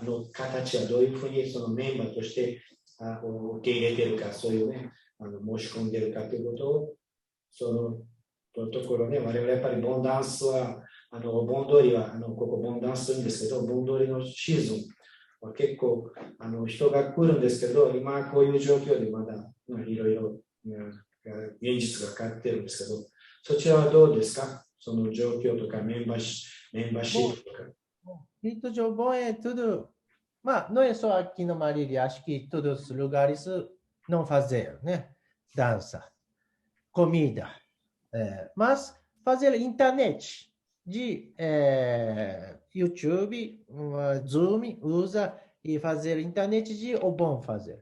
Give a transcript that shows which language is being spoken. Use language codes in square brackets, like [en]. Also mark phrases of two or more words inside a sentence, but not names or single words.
[ja] の形はどういうふうにそのメンバーとして受け入れているか、そういうね、申し込んでいるかということを、そのところね、我々やっぱりボンダンスは、盆通りは、ここボンダンスというんですけど、盆通りのシーズンは結構人が来るんですけど、今こういう状況でまだいろいろ現実が変わってるんですけど、そちらはどうですか？その状況とかメンバーシップとか。 [pt] Rito de Obon é tudo, mas não é só aqui no Marília, acho que em todos os lugares não fazer, né? Dança, comida, mas fazer internet, de YouTube, Zoom, usa e fazer internet de Obon fazer.